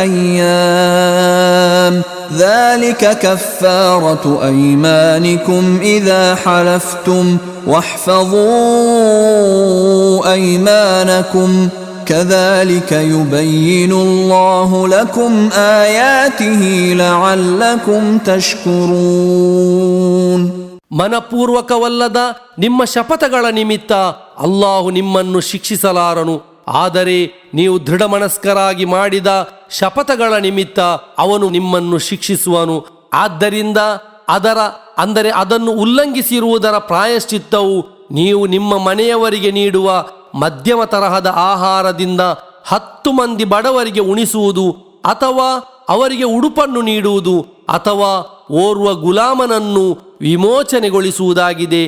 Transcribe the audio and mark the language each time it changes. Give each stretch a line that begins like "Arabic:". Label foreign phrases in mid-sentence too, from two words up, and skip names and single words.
Arabic: أيام ذلك كفارة أيمانكم إذا حلفتم واحفظوا أيمانكم كذلك يبين الله لكم آياته لعلكم تشكرون.
Kannada: ಮನಪೂರ್ವಕವಲ್ಲದ ನಿಮ್ಮ ಶಪಥಗಳ ನಿಮಿತ್ತ ಅಲ್ಲಾಹು ನಿಮ್ಮನ್ನು ಶಿಕ್ಷಿಸಲಾರನು. ಆದರೆ ನೀವು ದೃಢಮನಸ್ಕರಾಗಿ ಮಾಡಿದ ಶಪಥಗಳ ನಿಮಿತ್ತ ಅವನು ನಿಮ್ಮನ್ನು ಶಿಕ್ಷಿಸುವನು. ಆದ್ದರಿಂದ ಅದನ್ನು ಉಲ್ಲಂಘಿಸಿರುವುದರ ಪ್ರಾಯಶ್ಚಿತ್ತವು ನೀವು ನಿಮ್ಮ ಮನೆಯವರಿಗೆ ನೀಡುವ ಮಧ್ಯಮ ತರಹದ ಆಹಾರದಿಂದ 10 ಮಂದಿ ಬಡವರಿಗೆ ಉಣಿಸುವುದು, ಅಥವಾ ಅವರಿಗೆ ಉಡುಪನ್ನು ನೀಡುವುದು, ಅಥವಾ ಓರ್ವ ಗುಲಾಮನನ್ನು ವಿಮೋಚನೆಗೊಳಿಸುವುದಾಗಿದೆ.